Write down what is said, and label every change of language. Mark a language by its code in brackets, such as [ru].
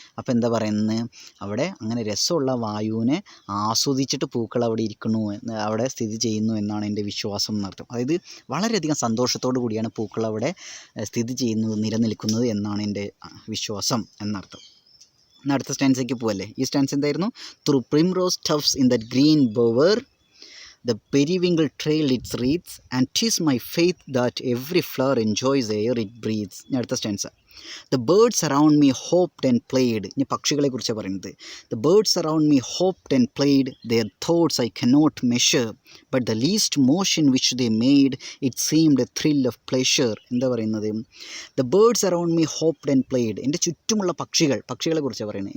[ml] അപ്പോൾ എന്താ പറയുന്നത്, അവിടെ അങ്ങനെ രസമുള്ള വായുവിനെ ആസ്വദിച്ചിട്ട് പൂക്കൾ അവിടെ ഇരിക്കുന്നു, അവിടെ സ്ഥിതി ചെയ്യുന്നു എന്നാണ് എൻ്റെ വിശ്വാസം എന്നർത്ഥം. അതായത് വളരെയധികം സന്തോഷത്തോടു കൂടിയാണ് പൂക്കൾ അവിടെ സ്ഥിതി ചെയ്യുന്നത്, നിലനിൽക്കുന്നത് എന്നാണ് എൻ്റെ വിശ്വാസം എന്നർത്ഥം. എന്നാൽ അടുത്ത സ്റ്റാൻസേക്ക് പോവല്ലേ. ഈ സ്റ്റാൻസ് എന്തായിരുന്നു, [en] Through primrose tufts in that green bower the periwinkle trailed its wreaths and 'tis my faith that every flower enjoys the air it breathes. [ml] അടുത്ത stanza, [en] the birds around me hoped and played. [ml] ഇനി പക്ഷികളെ കുറിച്ചാണ് പറയുന്നത്. [en] the birds around me hoped and played, their thoughts I cannot measure, but the least motion which they made it seemed a thrill of pleasure. [ml] എന്താ പറയുന്നത്, [en] the birds around me hoped and played, [ml] എൻ്റെ ചുറ്റുമുള്ള പക്ഷികളെ കുറിച്ചാണ് പറയുന്നത്.